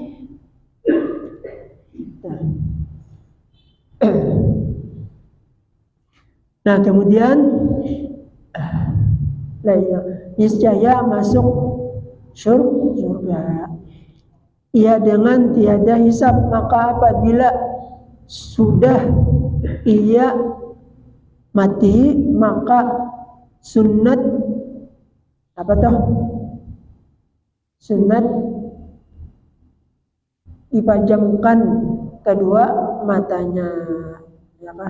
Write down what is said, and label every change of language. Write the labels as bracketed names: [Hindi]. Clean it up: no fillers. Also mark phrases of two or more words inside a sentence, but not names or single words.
[Indonesian] Nah, kemudian niscaya masuk surga ia dengan tiada hisab. Maka apabila sudah ia mati, maka sunat apa toh? [Banjar] Sunat dipajamkan kedua matanya, ya kah?